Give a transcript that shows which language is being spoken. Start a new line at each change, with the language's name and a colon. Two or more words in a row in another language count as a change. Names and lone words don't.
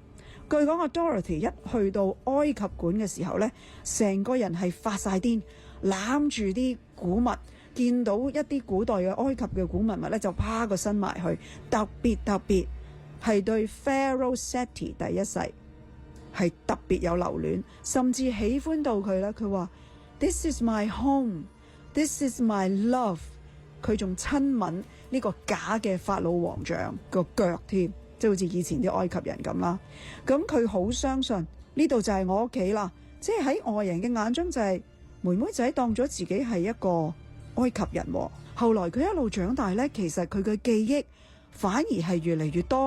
Cantonese: 據講阿 Dorothy 一去到埃及館嘅時候呢，成個人係發晒癲，攬住啲古物，見到一啲古代嘅埃及嘅古文物呢，就趴個身埋去。特別係對 Pharaoh Seti 第一世係特別有留戀，甚至喜歡到佢呢。佢話
English: This is my home, this is my love。
Cantonese: 佢仲親吻呢個假嘅法老王像個腳添。即係好似以前啲埃及人咁啦，咁佢好相信呢度就係我屋企啦。即係喺外人嘅眼中就係妹妹仔當咗自己係一個埃及人。後來佢一路長大呢，其實佢嘅記憶反而係越嚟越多。